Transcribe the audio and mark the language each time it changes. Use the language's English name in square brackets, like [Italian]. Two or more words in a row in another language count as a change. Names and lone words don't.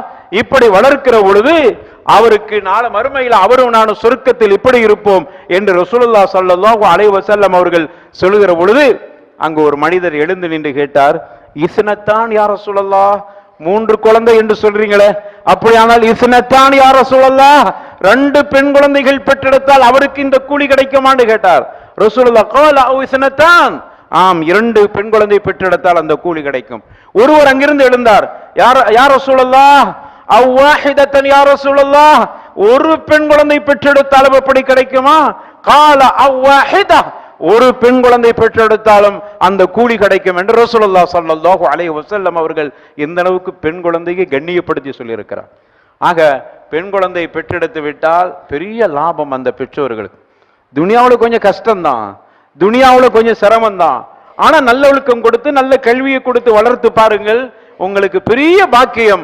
[Tamil] இப்படி வளர்க்கிற பொழுது அவருக்கு நாளை மறுமையில் அவரும் நானும் சொர்க்கத்தில் இப்படி இருப்போம் என்று [Arabic] رسول الله صلى الله عليه وسلم [Tamil] அவர்கள் சொல்லுகிற பொழுது அங்கு ஒரு மனிதர் எழுந்து நின்று கேட்டார், [Arabic] اثنتان يا رسول الله, [Tamil] 3 குழந்தை என்று சொல்றீங்களே, அப்படியானால் [Arabic] اثنتان يا رسول الله, [Tamil] 2 பெண் குழந்தைகள் பெற்றெடுத்தால் அவருக்கு இந்த கூலி கிடைக்குமான்னு கேட்டார். [Arabic] ரசூலுல்லாஹ் قال او اثنتان, [Tamil] ஆம் 2 பெண் குழந்தை பெற்றெடுத்தால் அந்த கூலி கிடைக்கும். ஒருவர் அங்கிருந்து எழுந்தார், [Arabic] يا رسول الله أو واحدة يا رسول الله, [Tamil] ஒரு பெண் குழந்தை பெற்றெடுத்தாலும் எப்படி கிடைக்குமா? [Arabic] قال او واحده, [Tamil] ஒரு பெண் குழந்தை பெற்றெடுத்தாலும் அந்த கூலி கிடைக்கும் என்று [Arabic] رسول الله صلى الله عليه وسلم [Tamil] அவர்கள் இந்த அளவுக்கு பெண் குழந்தையை கண்ணியப்படுத்தி சொல்லியிருக்கிறார். ஆக பெண் குழந்தை பெற்றெடுத்து விட்டால் பெரிய லாபம் அந்த பெற்றோர்களுக்கு. துனியாவில் கொஞ்சம் கஷ்டம்தான், துனியாவில் கொஞ்சம் சிரமம் தான், ஆனா நல்ல ஒழுக்கம் கொடுத்து நல்ல கல்வியை கொடுத்து வளர்த்து பாருங்கள், உங்களுக்கு பெரிய பாக்கியம்.